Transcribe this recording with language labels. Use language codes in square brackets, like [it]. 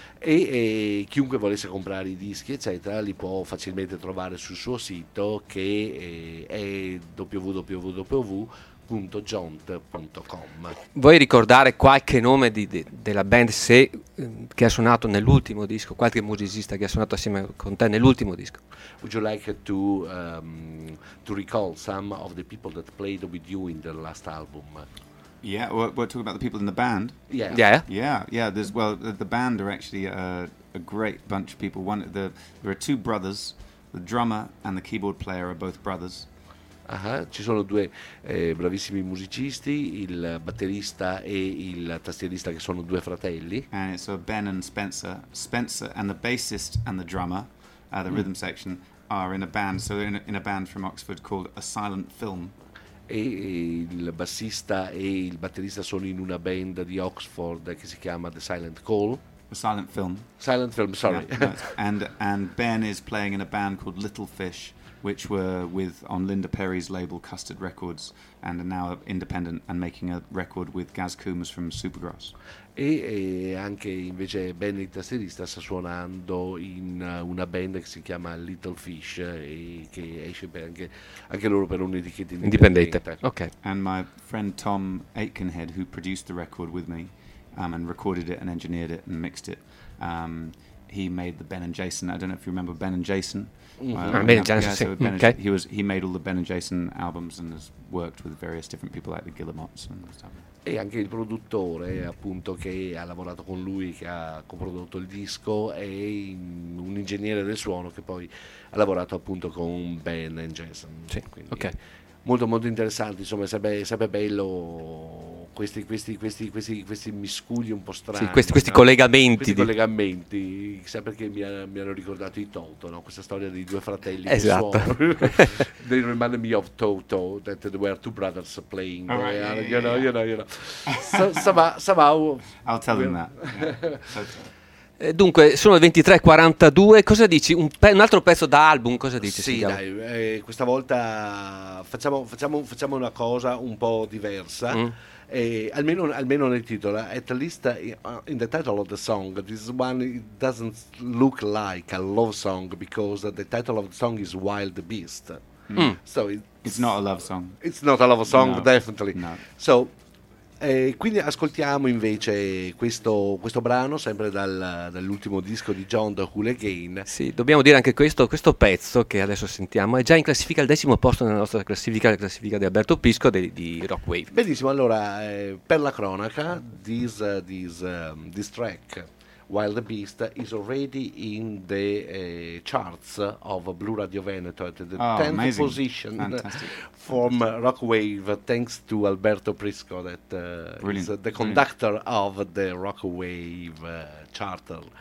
[it] E chiunque volesse comprare i dischi, eccetera, li può facilmente trovare sul suo sito che è www.jaunt.com. Vuoi ricordare qualche nome della band se che ha suonato nell'ultimo disco, qualche musicista che ha suonato assieme con te nell'ultimo disco? [en] Would you like to recall some of the people that played with you in the last album? Yeah, we're talking about the people in the band. Yeah. There's the band are actually a great bunch of people. There are two brothers, the drummer and the keyboard player are both brothers. [it] Ci sono due bravissimi musicisti, il batterista e il tastierista, che sono due fratelli. [en] And it's Ben and Spencer. Spencer and the bassist and the drummer, the rhythm section, are in a band. So they're in a band from Oxford called A Silent Film. [it] E il bassista e il batterista sono in una band di Oxford che si chiama The Silent Call. [en] A Silent Film. Silent Film, sorry. Yeah, no, and Ben is playing in a band called Little Fish, which were on Linda Perry's label Custard Records and are now independent and making a record with Gaz Coombs from Supergrass. [it] E anche invece Ben il tastierista sta suonando in una band che si chiama Little Fish e che esce anche loro per un'etichetta indipendente. [en] Okay. And my friend Tom Aitkenhead, who produced the record with me and recorded it and engineered it and mixed it, he made the Ben and Jason. I don't know if you remember Ben and Jason. He made all the Ben and Jason albums and has worked with various different people like the Guillemots and stuff. [it] E anche il produttore appunto che ha lavorato con lui, che ha coprodotto il disco, è un ingegnere del suono che poi ha lavorato appunto con Ben and Jason. Sì. Quindi okay. Molto molto interessante, insomma, sarebbe bello questi miscugli un po' strani. Sì, questi collegamenti. Questi collegamenti, chissà perché mi hanno ricordato i Toto, no? Questa storia dei due fratelli. Esatto. [en] They remind me of Toto, that there were two brothers playing. Oh, right, you know. Somehow. I'll tell them that. [it] Dunque, sono le 23:42, cosa dici? Un altro pezzo da album, cosa dici? Sì, dai, questa volta facciamo una cosa un po' diversa. Mm. Almeno nel titolo, [en] at least in the title of the song, this one it doesn't look like a love song because the title of the song is Wild Beast. Mm. So it's not a love song. It's not a love song, no. Definitely. No. [it] So quindi ascoltiamo invece questo brano, sempre dall'ultimo disco di Jaunt, Hooligan. Sì, dobbiamo dire anche questo pezzo che adesso sentiamo è già in classifica al 10° posto nella nostra classifica, la classifica di Alberto Pisco di Rockwave. Benissimo, allora per la cronaca, [en] this track, Wild Beast, is already in the charts of Blue Radio Veneto at the 10th position. Fantastic. From Rockwave, thanks to Alberto Prisco, that is the conductor of the Rockwave charter.